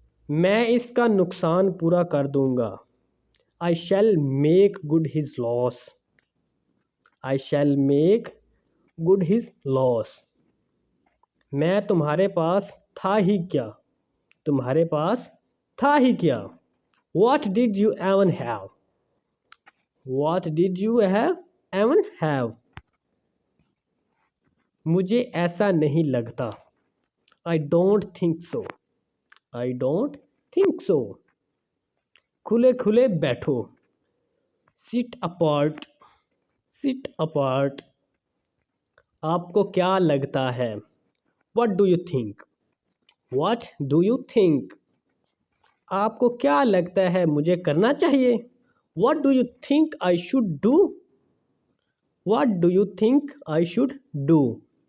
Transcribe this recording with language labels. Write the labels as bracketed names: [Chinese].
[Hindi] मैं इसका नुकसान पूरा कर दूंगा। [English] I shall make good his loss. I shall make good his loss. [Hindi] मैं तुम्हारे पास था ही क्या। तुम्हारे पास था ही क्या। [English] What did you even have? What did you even have? [Hindi] मुझे ऐसा नहीं लगता। [English] I don't think so. I don't think so. [Hindi] खुले खुले बैठो। [English] Sit apart. Sit apart. [Hindi] आपको क्या लगता है? [English] What do you think? What do you think? [Hindi] आपको क्या लगता है मुझे करना चाहिए? [English] What do you think I should do? What do you think I should do?